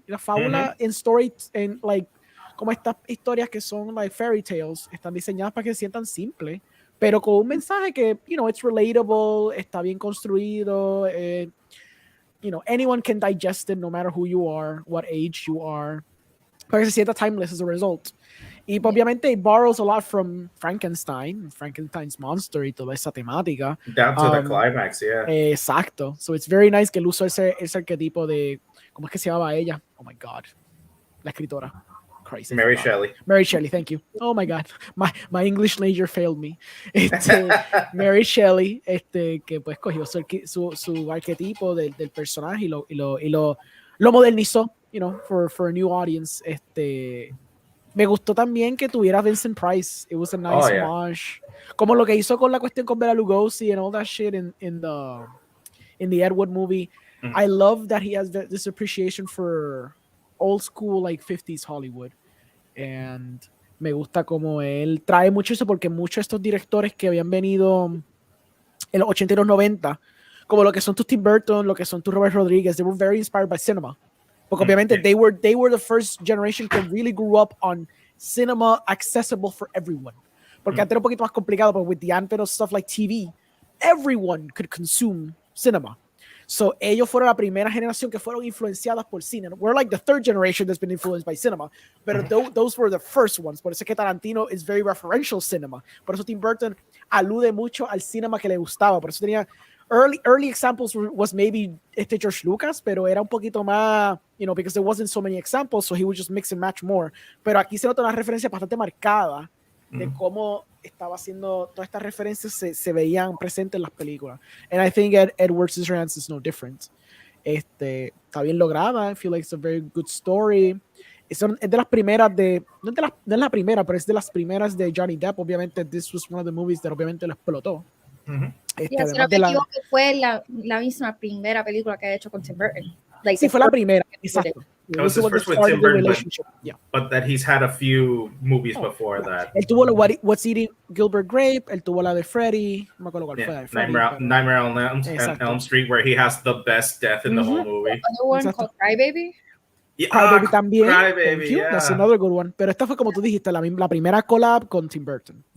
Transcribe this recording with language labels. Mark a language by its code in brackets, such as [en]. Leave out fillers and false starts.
[es] La fábula en story, en like, como estas historias que son like [en] fairy tales, [es] están diseñadas para que se sientan simples, pero con un mensaje que, [en] you know, it's relatable, [es] está bien construido, [en] you know, anyone can digest it no matter who you are, [es] what age you are, para que se sienta [en] timeless as a result. [es] Y obviamente [en] it borrows a lot from Frankenstein's monster [es] y toda esa temática. [en] Down to the climax, yeah. [es] Exacto. [en] So it's very nice [es] que él usó ese arquetipo de, ¿cómo es que se llamaba ella? [en] Oh my God. [es] La escritora. [en] Christ, Mary Shelley. Mary Shelley, thank you. Oh my God, my English major failed me. [es] Mary Shelley, que pues cogió su arquetipo del personaje y lo modernizó, [en] you know, for a new audience. [es] Me gustó también que tuviera Vincent Price. [en] It was a nice homage. [es] Como lo que hizo con la cuestión con [en] Bela Lugosi and all that shit in the Ed Wood movie. I love that he has this appreciation for old school like 50s Hollywood. [es] And me gusta como él trae mucho eso porque muchos de estos directores que habían venido en los 80 y los 90, como lo que son tus Tim Burton, lo que son tus Robert Rodriguez, [en] they were very inspired by cinema. [es] Porque obviamente [en] they were the first generation that really grew up on cinema accessible for everyone. [es] Porque antes era un poquito más complicado, [en] but with the advent of stuff like TV, everyone could consume cinema. [es] So ellos fueron la primera generación que fueron influenciadas por cine. [en] We're like the third generation that's been influenced by cinema, but those were the first ones. [es] Por eso es que Tarantino [en] is very referential cinema. [es] Por eso Tim Burton alude mucho al cinema que le gustaba. Por eso tenía [en] early examples was maybe George Lucas, [es] pero era un poquito más, [en] you know, because there wasn't so many examples, so he would just mix and match more. [es] Pero aquí se nota una referencia bastante marcada de cómo estaba haciendo todas estas referencias se veían presentes en las películas. [en] And I think Edward Scissorhands is no different. [es] Está bien lograda. [en] I feel like it's a very good story. [es] Es de las primeras no es la primera, pero es de las primeras de Johnny Depp. [en] Obviamente, this was one of the movies that [es] obviamente lo explotó. Si no me equivoco, fue la misma primera película que ha hecho con Tim Burton. [en] Like, [es] sí, fue la primera. Exacto. [en] It was his first with Tim Burton, but that he's had a few movies before that. [es] Él tuvo What's Eating Gilbert Grape, él tuvo la de Freddy, no me acuerdo cuál fue. [en] Nightmare on Elm Street, where he has the best death in the whole movie. Another one called Cry Baby. [es] Crybaby también. [en] Crybaby, yeah. That's another good one. [es] Pero esta fue, como tú dijiste, la primera collab con Tim Burton.